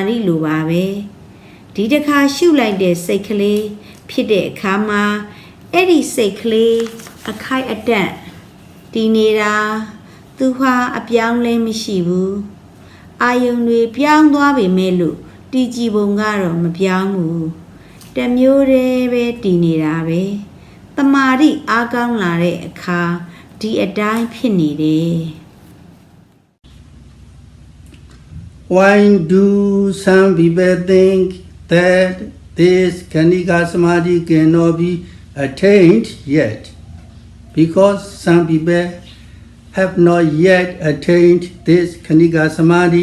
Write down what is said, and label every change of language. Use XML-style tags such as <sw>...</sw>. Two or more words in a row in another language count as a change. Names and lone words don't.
<my>ရီလိုပါပဲဒီတစ်ခါရှုလိုက်တဲ့စိတ်ကလေးဖြစ်တဲ့အခါမှာအဲ့ဒီစိတ်ကလေးအခိုက်အတန့်တည်နေတာသူဟာအပြောင်းလဲမရှိဘူးအာယုံတွေပြောင်းသွားပေမဲ့လို့တည်ကြည်ပုံကတော့မပြောင်းဘူးတမျိုးတည်းပဲတည်နေတာပဲတမာရီအားကောင်းလာတဲ့အခါဒီအတိုင်းဖြစ်နေတယ်</my> <en>Why do some people think that this Kanika Samadhi cannot be attained yet? Because some people have not yet attained this Kanika Samadhi.</en>